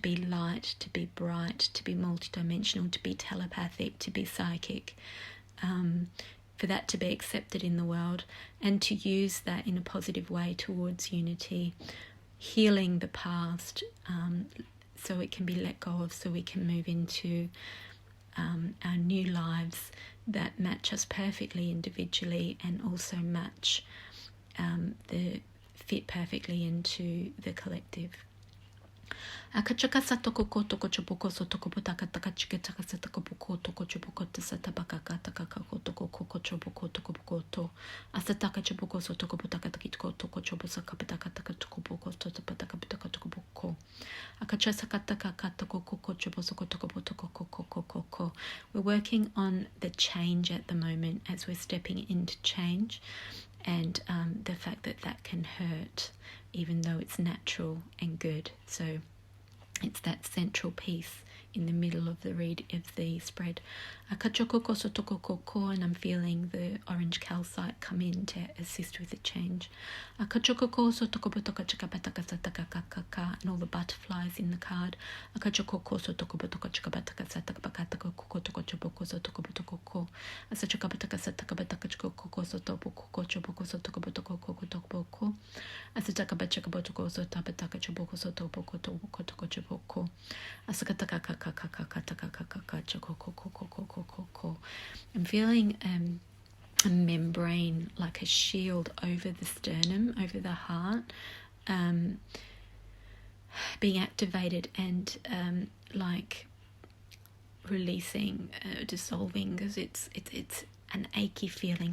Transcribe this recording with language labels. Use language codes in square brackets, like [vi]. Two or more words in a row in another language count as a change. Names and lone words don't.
[en] be light, to be bright, to be multidimensional, to be telepathic, to be psychic, for that to be accepted in the world, and to use that in a positive way towards unity, healing the past, so it can be let go of, so we can move into our new lives that match us perfectly individually, and also match fit perfectly into the collective. Akachaka satoko toko choboko sotoko botaka taka chiketaka satoko boko toko choboko tasataka taka toko koko choboko toko boko to asataka choboko sotoko botaka takitoko toko chobosaka bataka taka toko boko toto bataka bataka toko boko akachasaka taka katoko koko chobosoko toko botoko koko koko. We're working on the change at the moment as we're stepping into change, and the fact that can hurt even though it's natural and good. So it's that central piece in the middle of the spread. Akachokoko sotokoko, and I'm feeling the orange calcite come in to assist with the change. Akachokoko sotokobotoka chikabataka satakakaka, and all the butterflies in the card. Akachokoko sotokobotoka chikabataka satakabakataka kokotoko choboko sotokobotoko. Asachakabataka satakabataka chikoko sotoboko choboko sotokobotoko kokotoko. Asatakabataka sotabataka choboko sotoboko toboko choboko. Asakataka I'm feeling a membrane, like a shield over the sternum, over the heart, being activated, and like releasing, dissolving, because it's an achy feeling.